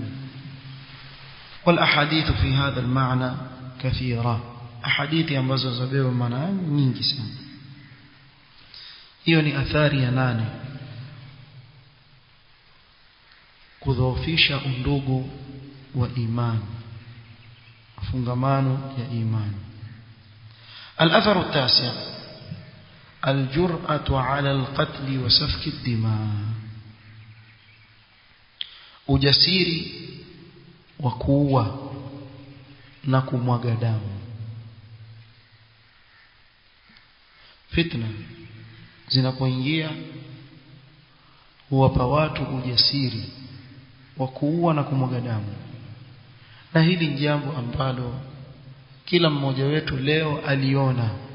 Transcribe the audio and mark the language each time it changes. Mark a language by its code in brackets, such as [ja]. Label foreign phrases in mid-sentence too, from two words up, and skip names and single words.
[ar] والأحاديث في هذا المعنى كثيرة, [sw] ahadithi ambazo zabeba maana nyingi sana. Hiyo ni athari ya 8, kudhoofisha undugu wa imani, fungamano ya imani. [ar] الأثر التاسع الجرأة على القتل وسفك الدماء. [sw] ujasiri wa kuua na kumwaga damu. Fitna zinapoingia huwapa watu ujasiri wa kuua na kumwaga damu, na hili ni jambo ambalo kila mmoja wetu leo aliona.